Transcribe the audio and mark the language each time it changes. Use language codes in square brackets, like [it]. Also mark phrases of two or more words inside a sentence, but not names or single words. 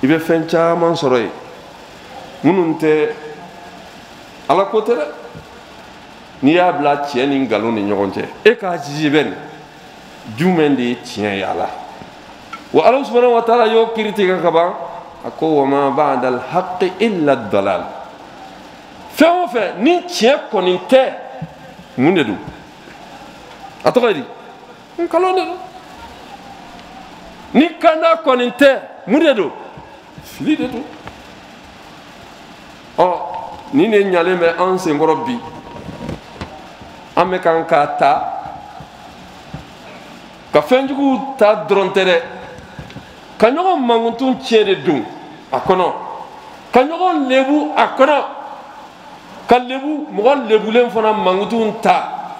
[bm] bɛ fɛn caman sɔrɔ yen minnu tɛ Ala ko tɛ dɛ n'i y'a bila tiɲɛ ni nkalon ni ɲɔgɔn cɛ e k'a jiji bɛ nin jumɛn de ye tiɲɛ ye a la wa Ala [ar] سبحانه وتعالى [bm] y'o kiiri tigɛ ka ban a ko [ar] وما بعد الحق إلا الضلال [bm] fɛn o fɛn ni tiɲɛ kɔni tɛ mun de don a tɔgɔ ye di nkalon de don ni kanda kɔni tɛ mun de don fili de don ni ne ɲalen bɛ an senkɔrɔ bi an bɛ kan k'a ta ka fɛnjuguw ta dɔrɔn tɛ dɛ ka ɲɔgɔn mankutun tiɲɛ de dun a kɔnɔ ka ɲɔgɔn lebu a kɔnɔ ka lebu mɔgɔ lebulen fana mankutun ta